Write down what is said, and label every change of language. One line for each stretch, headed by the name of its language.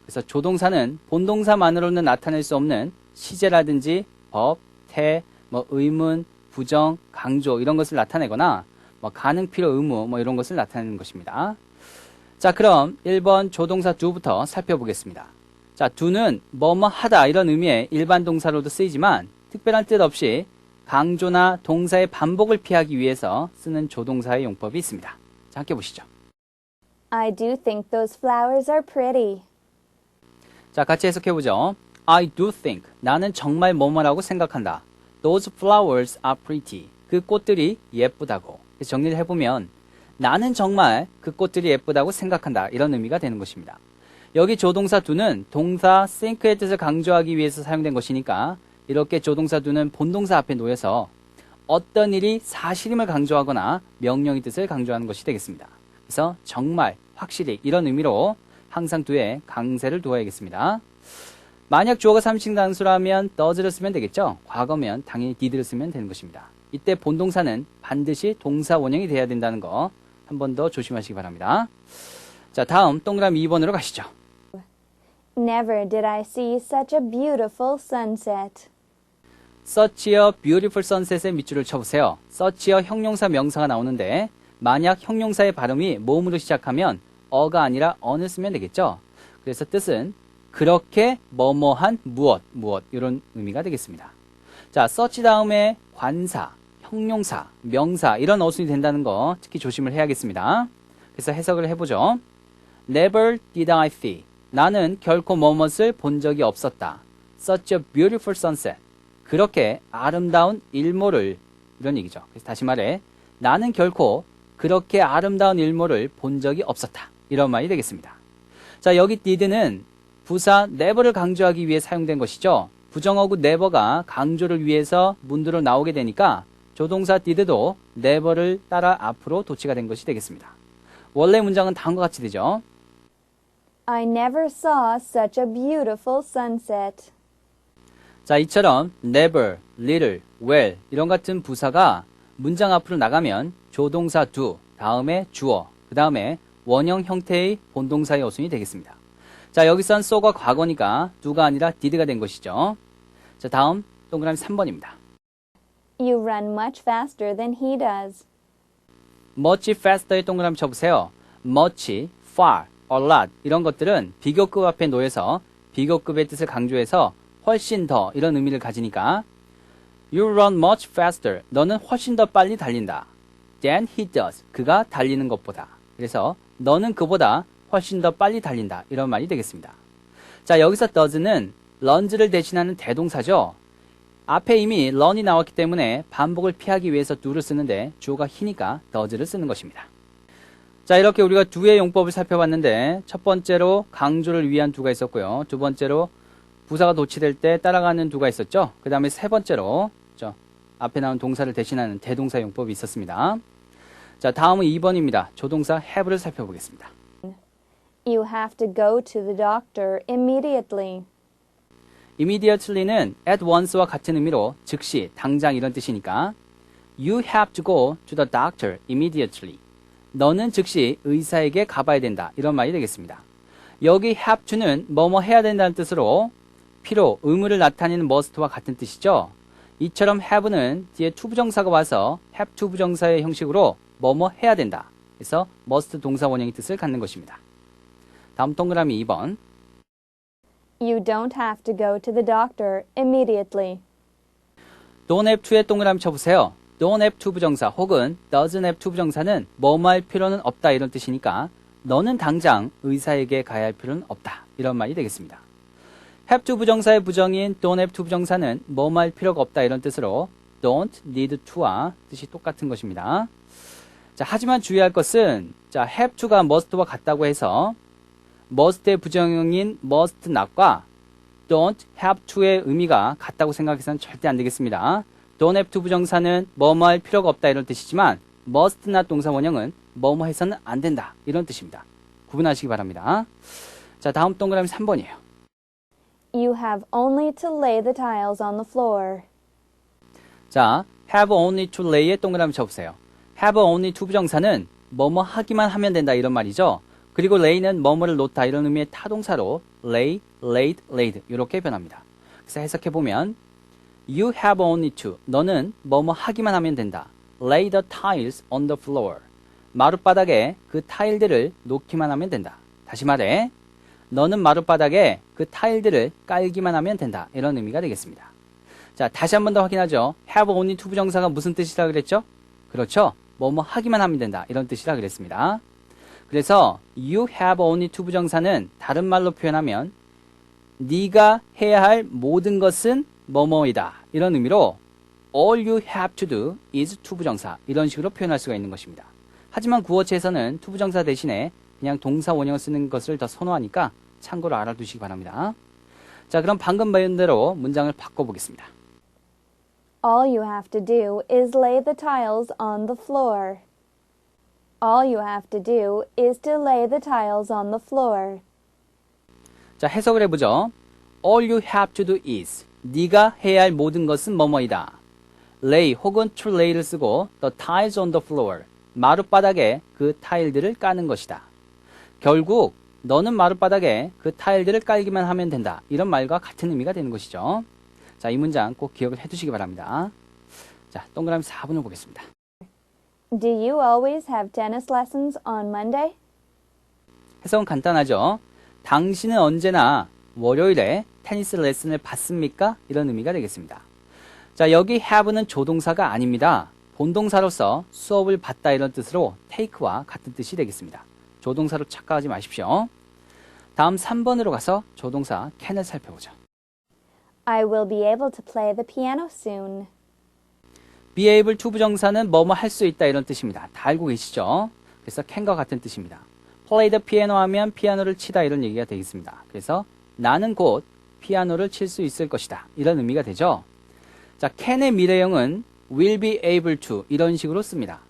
Korean: 그래서 조동사는 본동사만으로는 나타낼 수 없는 시제라든지 법, 태, 의문, 부정, 강조 이런 것을 나타내거나 가능, 필요, 의무 이런 것을 나타내는 것입니다. 자, 그럼 1번 조동사 do부터 살펴보겠습니다. 자, do는 뭐뭐 하다 이런 의미의 일반 동사로도 쓰이지만 특별한 뜻 없이 강조나 동사의 반복을 피하기 위해서 쓰는 조동사의 용법이 있습니다. 자, 함께 보시죠.
English: I do think those flowers are pretty.
Korean: 자, 같이 해석해보죠.
English: I do think.
Korean: 나는 정말 뭐뭐라고 생각한다.
English: Those flowers are pretty.
Korean: 그 꽃들이 예쁘다고. 그래서 정리를 해보면 나는 정말 그 꽃들이 예쁘다고 생각한다. 이런 의미가 되는 것입니다. 여기 조동사 do는 동사 think의 뜻을 강조하기 위해서 사용된 것이니까 이렇게 조동사 do는 본동사 앞에 놓여서 어떤 일이 사실임을 강조하거나 명령의 뜻을 강조하는 것이 되겠습니다. 그래서 정말, 확실히 이런 의미로 항상 do에 강세를 두어야겠습니다. 만약 주어가 3인칭 단수라면 does를 쓰면 되겠죠. 과거면 당연히 did를 쓰면 되는 것입니다. 이때 본동사는 반드시 동사 원형이 돼야 된다는 거 한 번 더 조심하시기 바랍니다. 자, 다음 동그라미 2번으로 가시죠.
English: Never did I see such a beautiful sunset. Such a beautiful sunset의
Korean: 밑줄을 쳐보세요. such a 형용사 명사가 나오는데 만약 형용사의 발음이 모음으로 시작하면 어가 아니라 on을 쓰면 되겠죠. 그래서 뜻은 그렇게 뭐뭐한 무엇 이런 의미가 되겠습니다. 자, such 다음에 관사, 형용사, 명사 이런 어순이 된다는 거 특히 조심을 해야겠습니다. 그래서 해석을 해보죠.
English: Never did I see.
Korean: 나는 결코 뭐뭇을 본 적이 없었다.
English: Such a beautiful sunset.
Korean: 그렇게 아름다운 일몰을 이런 얘기죠. 그래서 다시 말해 나는 결코 그렇게 아름다운 일몰을 본 적이 없었다. 이런 말이 되겠습니다. 자, 여기 did는 부사 never를 강조하기 위해 사용된 것이죠. 부정어구 never가 강조를 위해서 문두로 나오게 되니까 조동사 did도 never를 따라 앞으로 도치가 된 것이 되겠습니다. 원래 문장은 다음과 같이 되죠.
English: I never saw such a beautiful sunset.
Korean: 자, 이처럼 never, little, well 이런 같은 부사가 문장 앞으로 나가면 조동사 do, 다음에 주어, 그 다음에 원형 형태의 본동사의 어순이 되겠습니다. 자, 여기선 so가 과거니까 do가 아니라 did가 된 것이죠. 자, 다음 동그라미 3번입니다.
English: You run much faster than he does.
Korean: much faster의 동그라미 쳐보세요. much, far, a lot 이런 것들은 비교급 앞에 놓여서 비교급의 뜻을 강조해서 훨씬 더 이런 의미를 가지니까
English: You run much faster.
Korean: 너는 훨씬 더 빨리 달린다.
English: Than he does.
Korean: 그가 달리는 것보다. 그래서 너는 그보다 훨씬 더 빨리 달린다. 이런 말이 되겠습니다. 자, 여기서 does는 run를 대신하는 대동사죠. 앞에 이미 run이 나왔기 때문에 반복을 피하기 위해서 do를 쓰는데 주어가 he니까 does를 쓰는 것입니다. 자, 이렇게 우리가 do의 용법을 살펴봤는데 첫 번째로 강조를 위한 do가 있었고요. 두 번째로 부사가 도치될 때 따라가는 do가 있었죠. 그 다음에 세 번째로 앞에 나온 동사를 대신하는 대동사 용법이 있었습니다. 자, 다음은 2번입니다. 조동사 have를 살펴보겠습니다.
English: You have to go to the doctor immediately. immediately는 at once와
Korean: 같은 의미로 즉시, 당장 이런 뜻이니까
English: You have to go to the doctor immediately.
Korean: 너는 즉시 의사에게 가봐야 된다. 이런 말이 되겠습니다. 여기 have to는 뭐뭐 해야 된다는 뜻으로 필요, 의무를 나타내는 must와 같은 뜻이죠. 이처럼 have는 뒤에 to 부정사가 와서 have to 부정사의 형식으로 뭐뭐 해야 된다. 그래서 must 동사 원형의 뜻을 갖는 것입니다. 다음 동그라미 2번.
English: You don't have to go to the doctor immediately.
Korean: don't have to의 동그라미 쳐보세요. don't have to 부정사 혹은 doesn't have to 부정사는 뭐뭐 할 필요는 없다 이런 뜻이니까 너는 당장 의사에게 가야 할 필요는 없다. 이런 말이 되겠습니다. have to 부정사의 부정인 don't have to 부정사는 뭐뭐 할 필요가 없다 이런 뜻으로 don't need to와 뜻이 똑같은 것입니다. 자, 하지만 주의할 것은 자, have to가 must와 같다고 해서 must의 부정형인 must not과 don't have to의 의미가 같다고 생각해서는 절대 안 되겠습니다. don't have to 부정사는 뭐뭐 할 필요가 없다 이런 뜻이지만 must not 동사 원형은 뭐뭐 해서는 안 된다 이런 뜻입니다. 구분하시기 바랍니다. 자, 다음 동그라미 3번이에요.
English: You have only to lay the tiles on the floor.
Korean: 자, have only to lay에 동그라미 쳐보세요. have only to 부정사는 뭐뭐 하기만 하면 된다 이런 말이죠. 그리고 lay는 뭐뭐를 놓다 이런 의미의 타동사로 lay, laid, laid 이렇게 변합니다. 그래서 해석해보면
English: You have only to
Korean: 너는 뭐뭐 하기만 하면 된다.
English: Lay the tiles on the floor.
Korean: 마룻바닥에 그 타일들을 놓기만 하면 된다. 다시 말해 너는 마룻바닥에 그 타일들을 깔기만 하면 된다. 이런 의미가 되겠습니다. 자, 다시 한 번 더 확인하죠. have only to 부정사가 무슨 뜻이라 그랬죠? 그렇죠. 뭐뭐 하기만 하면 된다. 이런 뜻이라 그랬습니다. 그래서 you have only to 부정사는 다른 말로 표현하면 네가 해야 할 모든 것은 뭐뭐이다. 이런 의미로
English: all you have to do is to 부정사.
Korean: 이런 식으로 표현할 수가 있는 것입니다. 하지만 구어체에서는 to 부정사 대신에 그냥 동사 원형을 쓰는 것을 더 선호하니까 참고로 알아두시기 바랍니다. 자, 그럼 방금 배운 대로 문장을 바꿔보겠습니다.
English: All you have to do is lay the tiles on the floor. All you have to do is to lay the tiles on the floor.
Korean: 자, 해석을 해보죠.
English: All you have to do is
Korean: 네가 해야 할 모든 것은 뭐뭐이다. lay 혹은 to lay를 쓰고
English: the tiles on the floor
Korean: 마룻바닥에 그 타일들을 까는 것이다. 결국 너는 마룻바닥에 그 타일들을 깔기만 하면 된다. 이런 말과 같은 의미가 되는 것이죠. 자, 이 문장 꼭 기억을 해두시기 바랍니다. 자, 동그라미 4번을 보겠습니다.
English: Do you always have tennis lessons on Monday?
Korean: 해석은 간단하죠. 당신은 언제나 월요일에 테니스 레슨을 받습니까? 이런 의미가 되겠습니다. 자, 여기 have는 조동사가 아닙니다. 본동사로서 수업을 받다 이런 뜻으로 take와 같은 뜻이 되겠습니다. 조동사로 착각하지 마십시오. 다음 3번으로 가서 조동사 can을 살펴보죠.
English: I will be able to play the piano soon.
Korean: be able to 부정사는 뭐뭐 할 수 있다 이런 뜻입니다. 다 알고 계시죠? 그래서 can과 같은 뜻입니다. play the piano 하면 피아노를 치다 이런 얘기가 되겠습니다. 그래서 나는 곧 피아노를 칠 수 있을 것이다. 이런 의미가 되죠. 자, can의 미래형은 will be able to 이런 식으로 씁니다.